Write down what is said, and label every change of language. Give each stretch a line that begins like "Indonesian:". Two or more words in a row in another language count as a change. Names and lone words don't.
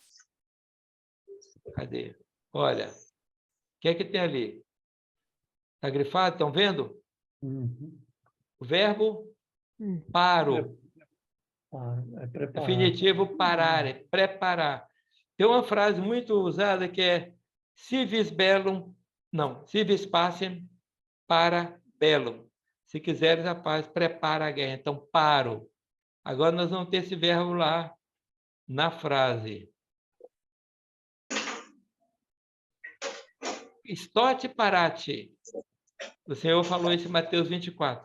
Portuguese: Cadê? Olha, o que é que tem ali? Está grifado? Estão vendo? O verbo paro. É preparar. Definitivo parar, é preparar. Tem uma frase muito usada que é
Latin: si vis bellum,
Portuguese: não,
Latin: si vis pacem para bellum.
Portuguese: Se quiseres a paz, prepara a guerra. Então, paro. Agora nós vamos ter esse verbo lá na frase.
Latin: Estote parate.
Portuguese: O Senhor falou isso em Mateus 24.